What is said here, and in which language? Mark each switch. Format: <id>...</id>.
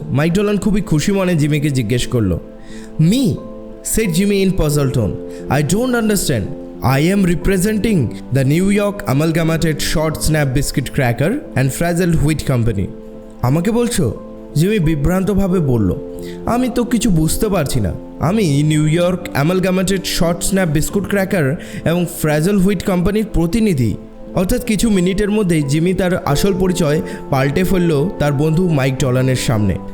<bn>Mic ডলান খুবই খুশি মনে জিমিকে জিজ্ঞেস করলো।</bn> <en>Me, said Jimmy in puzzled tone. I don't understand. I am representing the New York Amalgamated Short Snap Biscuit Cracker and Frazzled Wheat Company.</en> <bn>আমাকে বলছো? Jimmy বিভ্রান্তভাবে বলল, আমি তো কিছু বুঝতে পারছি না। আমি new York অ্যামালগামেটেড short snap biscuit cracker এবং ফ্রাজেল হুইট কোম্পানির প্রতিনিধি। অর্থাৎ কিছু মিনিটের মধ্যেই জিমি তার আসল পরিচয় পাল্টে ফেলল তার বন্ধু মাইক ডলানের সামনে।</bn>